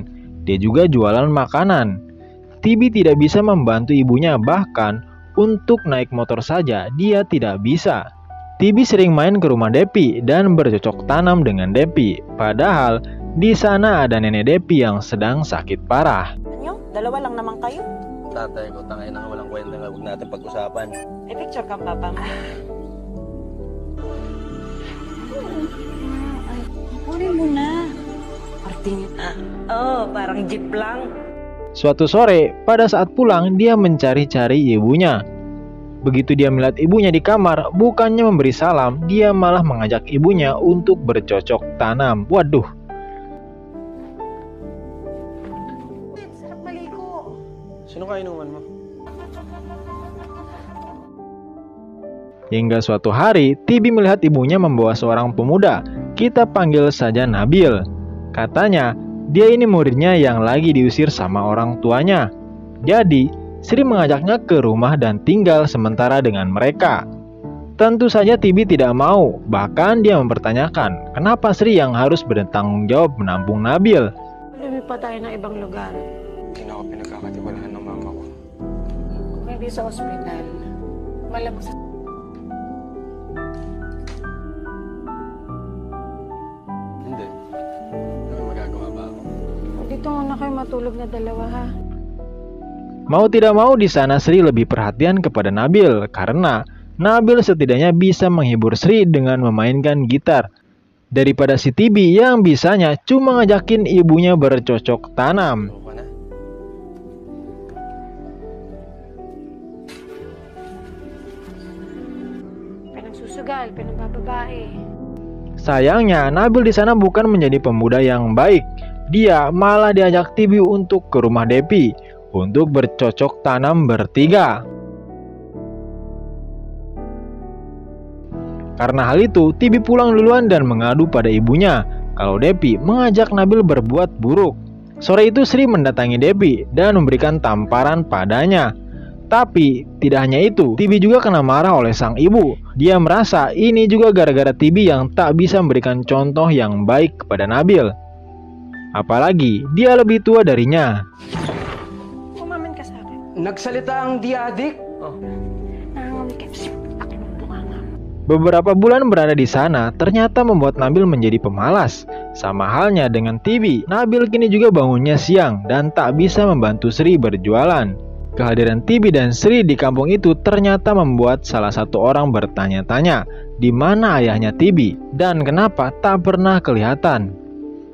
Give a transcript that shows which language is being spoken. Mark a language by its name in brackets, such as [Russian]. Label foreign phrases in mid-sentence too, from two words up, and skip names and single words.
[Indonesian] Dia juga jualan makanan. Tibi tidak bisa membantu ibunya, bahkan untuk naik motor saja dia tidak bisa. Tibi sering main ke rumah Depi dan bercocok tanam dengan Depi. Padahal di sana ada nenek Depi yang sedang sakit parah. [Filipino] Anyo? Dalawa lang naman kayo? Tatay ko, tangay na nga walang kwenta nga. Huwag natin pag-usapan. May picture kang papa mo? Kunin mo na. Arting parang jeep lang. [Indonesian] Suatu sore, pada saat pulang, dia mencari-cari ibunya. Begitu dia melihat ibunya di kamar, bukannya memberi salam, dia malah mengajak ibunya untuk bercocok tanam. Waduh. [Filipino] Sarap maligo. Sino ka inuman mo? [Indonesian] Hingga suatu hari, Tibi melihat ibunya membawa seorang pemuda. Kita panggil saja Nabil. Katanya, dia ini muridnya yang lagi diusir sama orang tuanya. Jadi, Sri mengajaknya ke rumah dan tinggal sementara dengan mereka. Tentu saja Tibi tidak mau, bahkan dia mempertanyakan kenapa Sri yang harus bertanggung jawab menampung Nabil. [Filipino] Lumipat tayo ng ibang lugar. Hindi na ako pinagkakatiwalaan ng mama ko. Kung hindi sa ospital, malamang sa... Hindi. Ano magagawa ba ako? Dito muna kayo matulog na dalawa, ha? [Indonesian] Mau tidak mau di sana Sri lebih perhatian kepada Nabil karena Nabil setidaknya bisa menghibur Sri dengan memainkan gitar daripada si Tibi yang bisanya cuma ngajakin ibunya bercocok tanam. [Filipino] Ano ka na? Pinagsusugal, pinagbababae. [Indonesian] Sayangnya Nabil di sana bukan menjadi pemuda yang baik. Dia malah diajak Tibi untuk ke rumah Depi untuk bercocok tanam bertiga. Karena hal itu, Tibi pulang duluan dan mengadu pada ibunya kalau Depi mengajak Nabil berbuat buruk. Sore itu Sri mendatangi Depi dan memberikan tamparan padanya. Tapi tidak hanya itu, Tibi juga kena marah oleh sang ibu. Dia merasa ini juga gara-gara Tibi yang tak bisa memberikan contoh yang baik kepada Nabil. Apalagi dia lebih tua darinya. [Filipino] Umamin ka sa akin. Nagsalita ang diadik? Nangangumikip si akin ng bunganga. [Indonesian] Beberapa bulan berada di sana ternyata membuat Nabil menjadi pemalas. Sama halnya dengan Tibi, Nabil kini juga bangunnya siang dan tak bisa membantu Sri berjualan. Kehadiran Tibi dan Sri di kampung itu ternyata membuat salah satu orang bertanya-tanya di mana ayahnya Tibi dan kenapa tak pernah kelihatan.